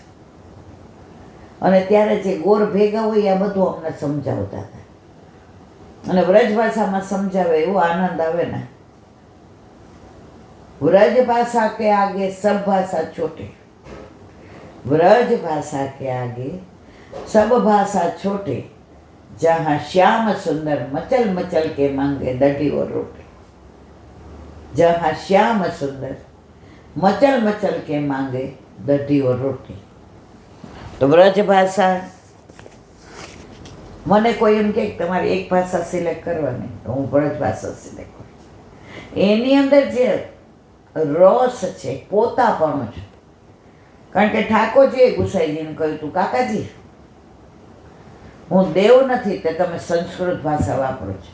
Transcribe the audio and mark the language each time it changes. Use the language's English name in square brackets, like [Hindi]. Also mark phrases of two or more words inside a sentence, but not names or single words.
[Gujarati] અને ત્યારે જે ગોર ભેગા હોય આ બધું અમને સમજાવતા હતા. અને વ્રજ ભાષામાં સમજાવે એવો આનંદ આવે ને. [Hindi] व्रज भाषा के आगे सब भाषा छोटी, વ્રજ ભાષા के आगे सब भाषा छोटे, जहाँ श्याम सुंदर मचल मचल के मांगे दही और रोटी. जहाँ श्याम सुंदर मचल मचल के मांगे दही और रोटी. [Gujarati] તો વ્રજ ભાષા, મને કોઈ એમ કે તમારે એક ભાષા સિલેક્ટ કરવાની, તો હું વ્રજ ભાષા સિલેક્ટ કરું. એની અંદર જે રસ છે, પોતાપણું છે. કારણ કે ઠાકોરજીએ ગુસાઈજીને કહ્યું હતું, કાકાજી હું દેવ નથી તે તમે સંસ્કૃત ભાષા વાપરો છો.